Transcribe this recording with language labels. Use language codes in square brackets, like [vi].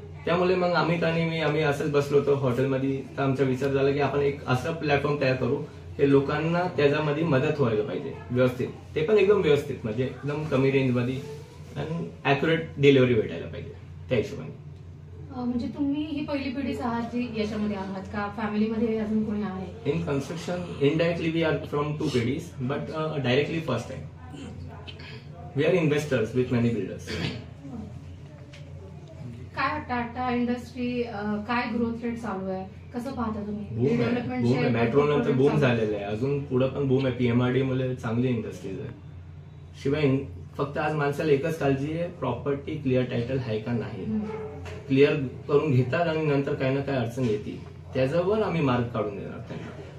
[mr] त्यामुळे मग आम्ही असंच बसलो होतो हॉटेलमध्ये, तर आमचा विचार झाला की आपण एक असं प्लॅटफॉर्म तयार करू की लोकांना त्याच्यामध्ये मदत व्हायला पाहिजे व्यवस्थित, ते पण एकदम व्यवस्थित, म्हणजे एकदम कमी रेंजमध्ये आणि ॲक्युरेट डिलिव्हरी भेटायला पाहिजे त्या हिशोबाने। म्हणजे तुम्ही ही पहिली पिढीच आहात जी याच्यामध्ये आहात का? फॅमिलीमध्ये अजून कोणी आहे? [en] In construction indirectly we are from 2 पिढीज but directly first time we are investors with many builders. [mr] काय टाटा इंडस्ट्री काय ग्रोथ रेट चालू आहे, कसं पाहता तुम्ही? बूम आहे, मेट्रो नंतर बूम झालेलं आहे, अजून पुढे पण बूम आहे। PMRD मुळे चांगली इंडस्ट्रीज आहे। शिवाय फक्त आज माणसाला एकच काळजी आहे, प्रॉपर्टी क्लिअर टायटल आहे का नाही, क्लिअर करून घेतात आणि नंतर काही ना काही अडचण येते, त्याच्यावर आम्ही मार्ग काढून देणार त्यांना।